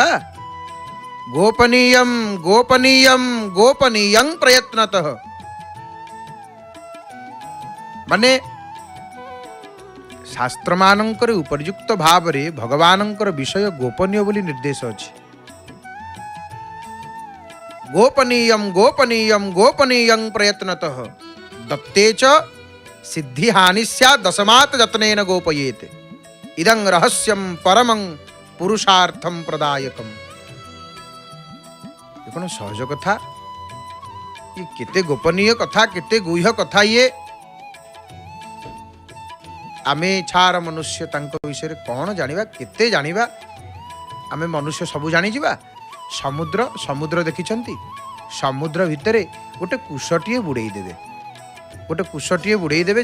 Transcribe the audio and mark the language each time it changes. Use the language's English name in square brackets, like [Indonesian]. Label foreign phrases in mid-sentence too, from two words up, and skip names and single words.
[Sanskrit] गोपनीयम गोपनीयम गोपनीयं प्रयत्नतः [Odia] ମାନେ ଶାସ୍ତ୍ର ମାନଙ୍କର ଉପଯୁକ୍ତ ଭାବରେ ଭଗବାନଙ୍କର ବିଷୟ ଗୋପନୀୟ ବୋଲି ନିର୍ଦ୍ଦେଶ ଅଛି। [Sanskrit] गोपनीयम गोपनीयम गोपनीयं प्रयत्नतः दत्ते च सिद्धि हानि स्यात् दशमात् जतनेन गोपयेत् इदं रहस्यं परमं पुरुषार्थं प्रदायकम्। [Odia] ଏ କେଉଁ ସହଜ କଥା? ଏ କେତେ ଗୋପନୀୟ କଥା, କେତେ ଗୁହ୍ୟ କଥା। ଏ ଆମେ ଛାର ମନୁଷ୍ୟ ତାଙ୍କ ବିଷୟ କେଉଁ ଜାଣିବା, କେତେ ଜାଣିବା? ଆମେ ମନୁଷ୍ୟ ସବୁ ଜାଣି ଯିବା। ସମୁଦ୍ର ସମୁଦ୍ର ଦେଖୁଛନ୍ତି, ସମୁଦ୍ର ଭିତରେ ଗୋଟେ କୁଶଟିଏ ବୁଡ଼େଇ ଦେବେ, ଗୋଟେ କୁଶଟିଏ ବୁଡ଼େଇ ଦେବେ।